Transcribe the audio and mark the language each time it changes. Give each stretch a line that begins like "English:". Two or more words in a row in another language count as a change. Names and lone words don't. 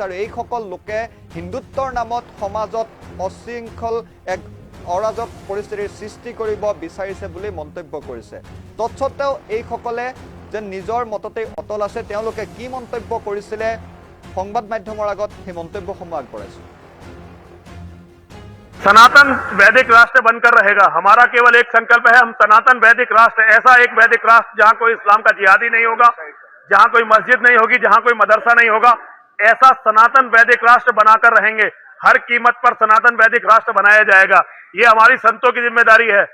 Assamese: আৰু এইসকল লোকে হিন্দুত্বৰ নামত সমাজত অশৃংখল এক অৰাজক পৰিস্থিতিৰ সৃষ্টি কৰিব বিচাৰিছে বুলি মন্তব্য কৰিছে। তৎসত্ত্বেও এইসকলে যে নিজৰ মততেই অটল আছে, তেওঁলোকে কি মন্তব্য কৰিছিলে সংবাদ মাধ্যমৰ আগত সেই মন্তব্যসমূহ আগবঢ়াইছে।
Hindi: सनातन वैदिक राष्ट्र बनकर रहेगा। हमारा केवल एक संकल्प है, हम सनातन वैदिक राष्ट्र, ऐसा एक वैदिक राष्ट्र जहां कोई इस्लाम का जिहादी नहीं होगा, जहां कोई मस्जिद नहीं होगी, जहां कोई मदरसा नहीं होगा, ऐसा सनातन वैदिक राष्ट्र बनाकर रहेंगे। हर कीमत पर सनातन वैदिक राष्ट्र बनाया जाएगा। ये हमारी संतों की जिम्मेदारी है।